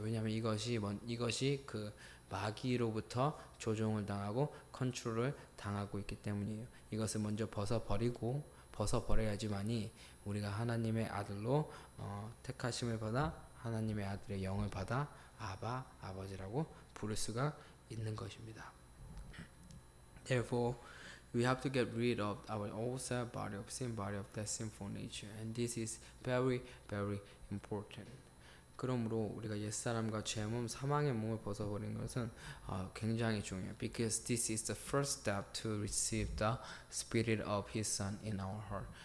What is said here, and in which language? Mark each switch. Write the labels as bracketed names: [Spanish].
[Korean] 왜냐하면 이것이 그 마귀로부터 조종을 당하고 컨트롤을 당하고 있기 때문이에요. 이것을 먼저 벗어버려야지만이 우리가 하나님의 아들로 택하심을 받아 하나님의 아들의 영을 받아 아버지라고 부를 수가 있는 것입니다. [English] Therefore, we have to get rid of our old self, body of sin, body of that sinful nature, and this is very, very important. [Korean] 그러므로 우리가 옛사람과 죄의 몸, 사망의 몸을 벗어버리는 것은 굉장히 중요해요. [English] Because this is the first step to receive the Spirit of His Son in our heart.